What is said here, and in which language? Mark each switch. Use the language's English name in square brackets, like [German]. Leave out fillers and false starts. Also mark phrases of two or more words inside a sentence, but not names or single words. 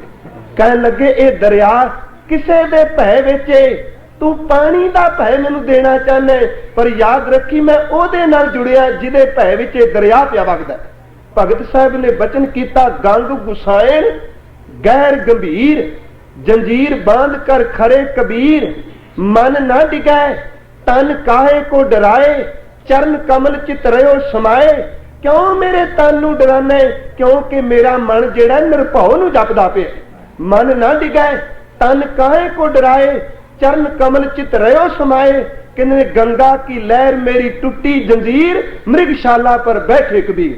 [Punjabi] ਕਹਨ ਲਗੇ ਏ ਦਰਿਆ ਕਿਸੇ ਦੇ ਭੈ ਵਿਚ, ਤੂ ਪਾਨੀ ਦਾ ਭੈ ਮੈਨੂ ਦੇਣਾ ਚਾਹਨਾ ਹੈ, ਪਰ ਯਾਦ ਰਖੀ ਮੈਂ ਓਦੇ ਨਾਲ ਜੁੜਿਆ ਜਿਦੇ ਭੈ ਵਿਚ ਦਰਿਆ ਪਿਆ ਵਗਦਾ। ਭਗਤ ਸਾਹਬ ਨੇ ਬਚਨ ਕੀਤਾ [Hindi] गंग गुसाएन गैर गंभीर, जंजीर बांध कर खरे कबीर। मन ना डिगाए तन काहे को डराए, चरण कमल चित रहो समाए। [Punjabi] ਕਿਉਂ ਮੇਰੇ ਤਨ ਨੂ ਡਰਾਨਾ ਹੈ, ਕਿਉਂਕਿ ਮੇਰਾ ਮਨ ਜੇੜਾ ਨਿਰਭਉ ਨੂ ਜਪਦਾ ਪਿਆ। [Hindi] मन ना डिगाए तन काहे को डराए, चरण कमल चित रहो समाए। कहने गंगा की लहर मेरी टूटी जंजीर, मृगशाला पर बैठे कबीर।